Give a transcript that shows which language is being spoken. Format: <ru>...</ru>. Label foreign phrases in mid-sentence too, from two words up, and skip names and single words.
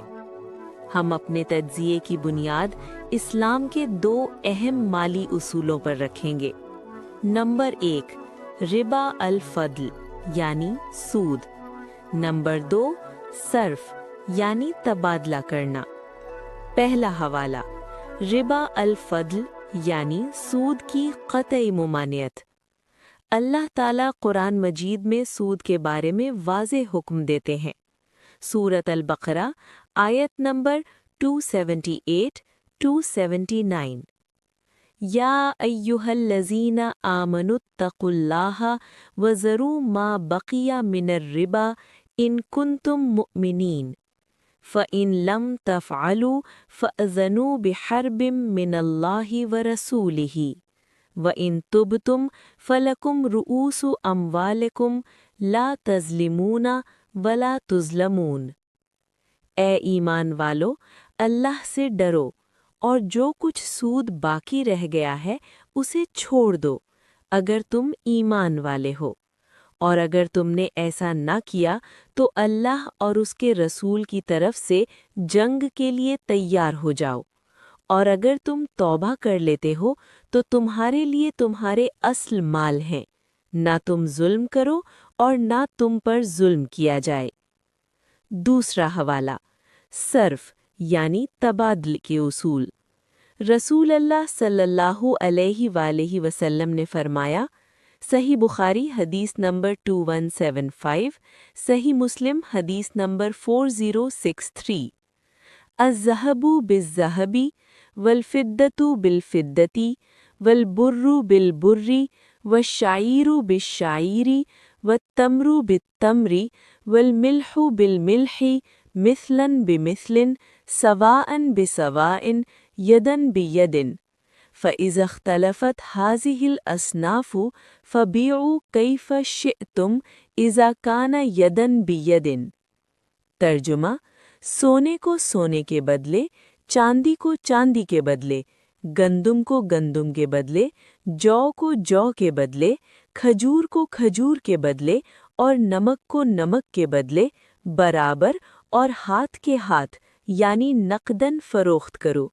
<ur>ہم اپنے تجزیے کی بنیاد اسلام کے دو اہم مالی اصولوں پر رکھیں گے. نمبر 1,</ur> <ar>ربا الفضل</ar> <ur>یعنی سود. نمبر 2، صرف یعنی تبادلہ کرنا. پہلا حوالہ,</ur> <ar>ربا الفضل</ar> <ur>یعنی سود کی قطعی ممانعت. اللہ تعالیٰ قرآن مجید میں سود کے بارے میں واضح حکم دیتے ہیں. سورۃ البقرہ آیت نمبر 278-279,</ur> <ar>يا أيها الذين آمنوا اتقوا الله وذروا ما بقي من الربا إن كنتم مؤمنين فإن لم تفعلوا فأذنوا بحرب من الله ورسوله وإن تبتم فلكم رؤوس أموالكم لا تظلمون ولا تظلمون.</ar> <ur>اے ایمان والو، اللہ سے ڈرو اور جو کچھ سود باقی رہ گیا ہے اسے چھوڑ دو اگر تم ایمان والے ہو، اور اگر تم نے ایسا نہ کیا تو اللہ اور اس کے رسول کی طرف سے جنگ کے لیے تیار ہو جاؤ، اور اگر تم توبہ کر لیتے ہو تو تمہارے لیے تمہارے اصل مال ہیں، نہ تم ظلم کرو اور نہ تم پر ظلم کیا جائے. دوسرا حوالہ، صرف یعنی تبادل کے اصول. رسول اللہ</ur> <ar>صلى الله عليه وسلم</ar> <ur>نے فرمایا، صحیح بخاری حدیث نمبر 2175، صحیح مسلم حدیث نمبر 4063,</ur> <ar>الذهب بالذهب والفضة بالفضة والبر بالبر والشعير بالشعير والتمر بالتمر والملح بالملح مثلا بمثل سواء بسواء يدا بيد فإذا اختلفت هذه الأصناف فبيعوا كيف شئتم إذا كان يدا بيد.</ar> <ur>ترجمہ، سونے کو سونے کے بدلے، چاندی کو چاندی کے بدلے، گندم کو گندم کے بدلے، جو کو جو کے بدلے، کھجور کو کھجور کے بدلے اور نمک کو نمک کے بدلے برابر اور ہاتھ کے ہاتھ یعنی نقداً فروخت کرو.</ur>